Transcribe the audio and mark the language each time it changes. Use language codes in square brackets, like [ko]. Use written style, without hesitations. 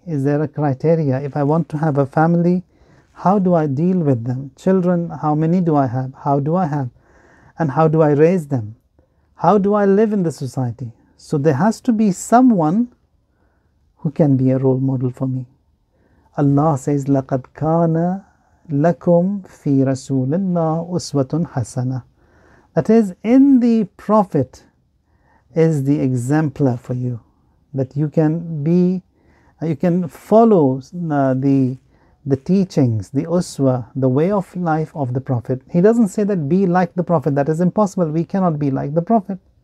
[en] Is there a criteria? If I want to have a family, how do I deal with them? Children, how many do I have? How do I have? And how do I raise them? How do I live in the society? So there has to be someone who can be a role model for me. Allah says, [ar] لَقَدْ كَانَ لَكُمْ فِي رَسُولِ اللَّهِ أُسْوَةٌ حَسَنَةٌ. [en] That is, in the Prophet is the exemplar for you. That you can follow the teachings, the uswa, the way of life of the Prophet. He doesn't say that be like the Prophet. That is impossible. We cannot be like the Prophet.